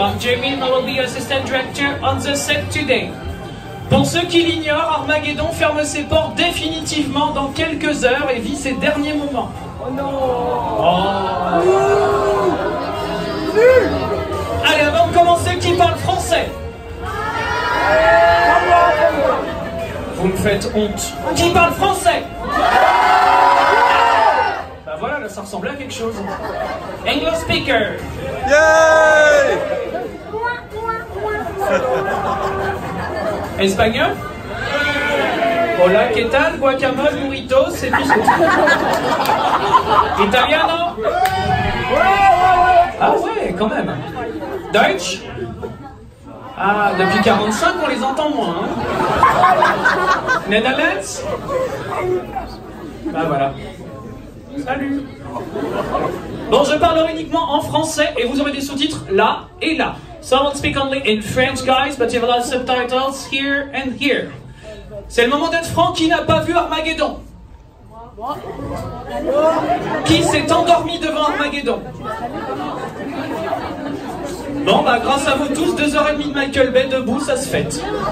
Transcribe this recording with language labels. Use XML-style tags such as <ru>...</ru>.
<en>I'm Jamie and I will be your assistant director on the set today.</en> <fr>Pour ceux qui l'ignorent, Armageddon ferme ses portes définitivement dans quelques heures et vit ses derniers moments. Oh non! Allez, avant de commencer, qui parle français? Vous me faites honte. Qui parle français? Bah voilà, là, ça ressemblait à quelque chose.</fr> <en>English speaker. Yay!</en> <es>Espagnol? Hola, ¿qué tal?</es> <fr>Guacamole, burritos, c'est tout ce que...</fr> <it>Italiano?</it> <fr>Ah ouais, quand même. Deutsch? Ah, depuis 45, on les entend moins. Hein. Netherlands? Bah voilà. Salut. Bon, je parlerai uniquement en français et vous aurez des sous-titres là et là.</fr> <en>So I won't speak only in French, guys, but you have a lot of subtitles here and here.</en> <fr>C'est le moment d'être franc. Qui n'a pas vu Armageddon? Qui s'est endormi devant Armageddon? Bon, bah grâce à vous tous, 2h30 de Michael Bay debout, ça se fête.</fr>